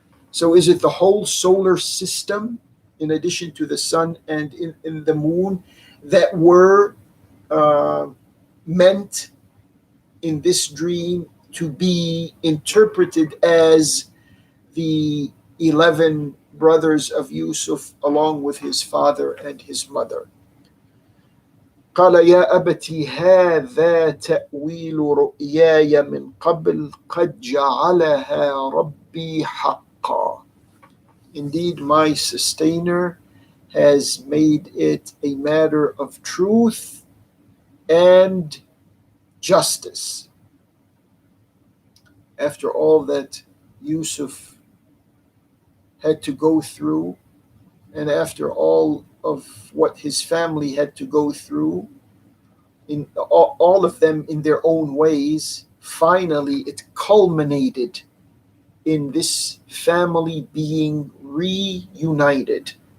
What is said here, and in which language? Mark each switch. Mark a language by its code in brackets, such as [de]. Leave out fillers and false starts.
[en] So is it the whole solar system, in addition to the sun and in the moon, that were meant in this dream to be interpreted as the 11 brothers of Yusuf along with his father and his mother. [ar] قال يا أبت هذا تأويل رؤياي من قبل قد جعلها ربي حقا. [en] Indeed, my sustainer has made it a matter of truth and justice. After all that Yusuf had to go through, and after all of what his family had to go through, in all of them in their own ways, finally it culminated in this family being reunited.